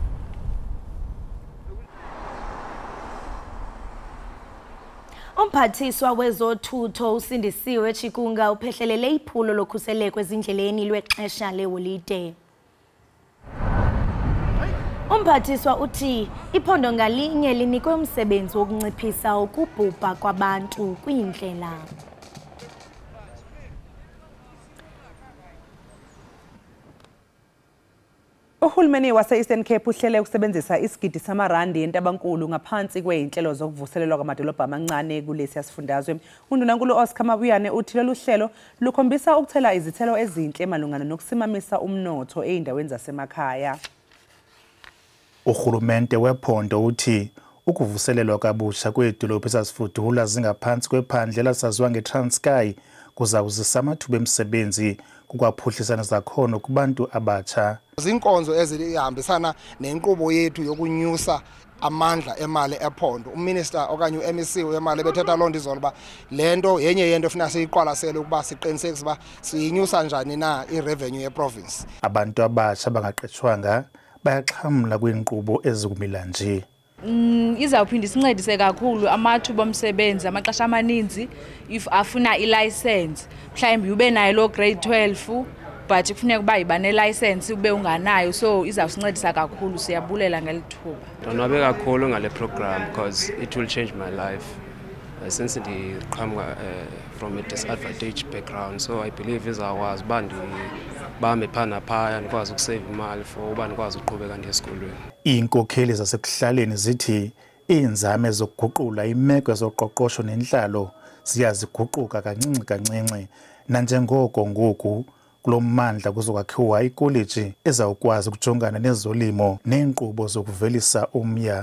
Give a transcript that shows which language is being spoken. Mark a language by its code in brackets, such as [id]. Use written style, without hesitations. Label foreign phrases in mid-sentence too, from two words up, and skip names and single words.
[xh] Umphathiswa wezothutho usindisiwe Chikunga uphehlelele iphulo lokhuseleko ezindleleni lwexesha leholide. Umphathiswa uthi iphondo ngalinye linikwe umsebenzi wokunciphisa ukubhubha kwabantu kwindlela. [zu] Uhulumeni wase-Eastern Cape uhlele ukusebenzisa isigidi samarandi entabankulu ngaphansi kwey'nhlelo zokuvuselelwa kwamadolobha amancane kulesi yasifundazwe. UNdunankulu Oscar Mabuyane uthi lolu hlelo lukhombisa ukuthela izithelo ezinhle malungana nokusimamisa umnotho ey'ndaweni zasemakhaya. [xh] Uhulumende wephondo uthi ukuvuselelwa kabusha kwedolobha ezazifudula zingaphansi kwephandle lasaziwa ngeTranskei kuzawuzisa amathuba emisebenzi ukwaphuhlisa nezakhono kubantu abatsha. Zinkonzo ezihambisana nenkqubo yethu yokunyusa amandla emali ephondo. Uminister okanye uMEC wemali bethetha loo nto izolo uba le nto yenye yento efuna siyiqwalasele ukuba siqinisekise uba siyinyusa njani na irevenue yeprovince. Abantu abatsha bangaqeshwanga bayaxhamla kwiinkqubo ezikumila nje. Izawuphinda isincedise kakhulu amathuba omsebenzi amaxesha amaninzi if afuna ilicense mhlawumbi ube nayo lo grade 12 but kufuneka uba iba nelicense ube unganayo, so izawusincedisa kakhulu. Siyabulela ngelithuba. Ndonwabe kakhulu ngale program [en] because it will change my life since [xh] ndiqhamuka [en] from a disadvantaged background, so I believe [xh] izawakwazi uba ndibambe phana phaya ndikwazi ukusave imali for uba ndikwazi uqhubeka ndiye esikolweni. Iinkokheli zasekuhlaleni zithi iinzame zokuguqula imeko yezoqoqosho nentlalo ziyaziguquka kancinci kancinci, nanjengoko ngoku kulo mmandla kuzokwakhiwa ikoleji ezawukwazi ukujongana nezolimo neenkqubo zokuvelisa umya.